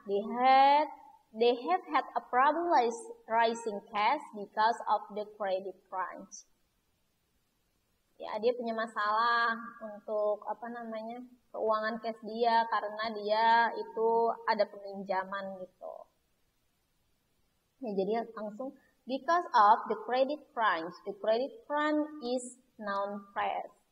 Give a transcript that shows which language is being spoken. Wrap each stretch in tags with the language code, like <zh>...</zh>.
<en>They have had a problem rising cash because of the credit crunch.</en> <id>Ya, dia punya masalah untuk keuangan cash dia karena dia itu ada peminjaman gitu. Ya, jadi langsung</id> <en>because of the credit crunch. The credit crunch is noun phrase.</en>